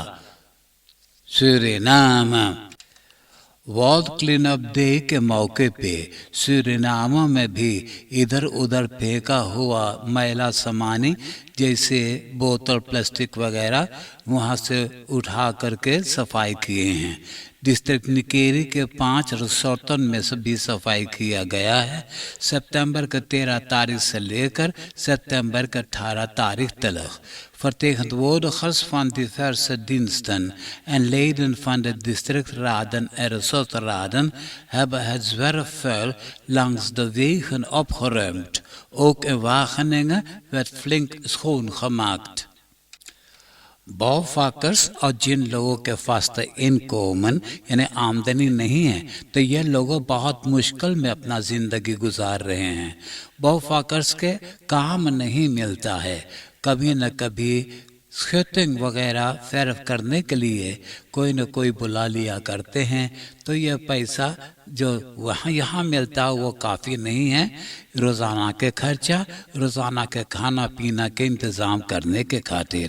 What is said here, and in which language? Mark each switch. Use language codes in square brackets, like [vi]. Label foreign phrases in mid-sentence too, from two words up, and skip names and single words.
[hns] सूरीनाम वर्ल्ड क्लीन अप डे के मौके पे सूरीनाम में भी इधर उधर फेंका हुआ मैला सामानी जैसे बोतल प्लास्टिक वगैरह वहाँ से उठा करके सफाई किए हैं। डिस्ट्रिक्ट निकेरी के 5 रिसोर्टों में से भी सफाई किया गया है। सितंबर के 13 तारीख से लेकर सितंबर के 18 तारीख तक [nl] vertegenwoordigers van diverse diensten en leden van de districtraden en resortraden hebben het zwerfvuil langs de wegen opgeruimd. Ook in Wageningen werd flink schoongemaakt. [hns] बॉफाकर्स और जिन लोगों के पास इनकम यानी आमदनी नहीं है तो ये लोग बहुत मुश्किल में अपना ज़िंदगी गुजार रहे हैं। बॉफाकर्स के काम नहीं मिलता है, कभी न कभी स्केटिंग वगैरह सर्फ करने के लिए कोई न कोई बुला लिया करते हैं, तो यह पैसा जो वहाँ यहाँ मिलता है वो काफ़ी नहीं है रोज़ाना के खर्चा, रोज़ाना के खाना पीना के इंतज़ाम करने के खातिर।